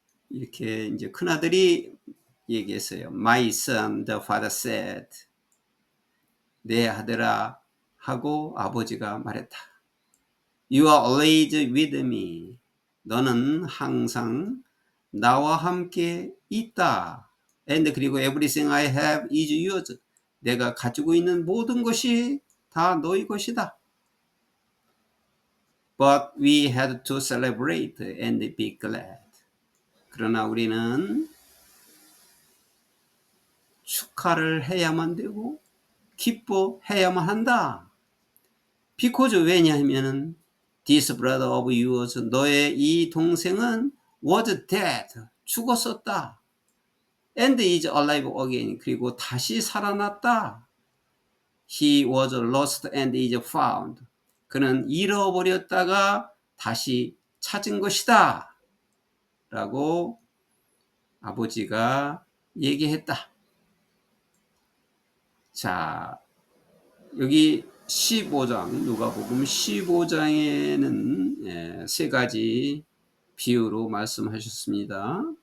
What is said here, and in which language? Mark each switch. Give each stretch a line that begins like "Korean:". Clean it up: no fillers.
Korean: 이렇게 이제 큰아들이 얘기했어요.
English: My son, the father said.
Korean: 내 아들아 하고 아버지가 말했다.
English: You are always with me.
Korean: 너는 항상 나와 함께 있다.
English: And
Korean: 그리고
English: everything I have is yours.
Korean: 내가 가지고 있는 모든 것이 다 너희 것이다.
English: But we had to celebrate and be glad.
Korean: 그러나 우리는 축하를 해야만 되고 기뻐해야만 한다.
English: Because
Korean: 왜냐하면
English: this brother of yours,
Korean: 너의 이 동생은
English: was dead,
Korean: 죽었었다.
English: And is alive again,
Korean: 그리고 다시 살아났다.
English: He was lost and is found.
Korean: 그는 잃어버렸다가 다시 찾은 것이다. 라고 아버지가 얘기했다. 자, 여기 15장, 누가복음 15장에는 세 가지 비유로 말씀하셨습니다.